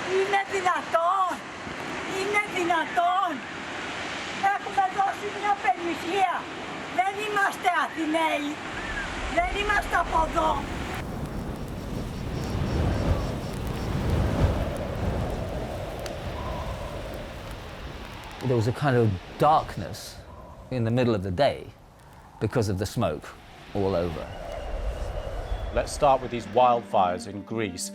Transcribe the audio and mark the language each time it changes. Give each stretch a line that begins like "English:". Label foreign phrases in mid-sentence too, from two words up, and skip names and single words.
Greek: Είναι δυνατόν! Είναι δυνατόν! Έχουμε δώσει μια περιουσία. Δεν είμαστε Αθηναίοι. Δεν είμαστε από εδώ.
English: There was a kind of darkness in the middle of the day because of the smoke all over. Let's start with these wildfires in Greece.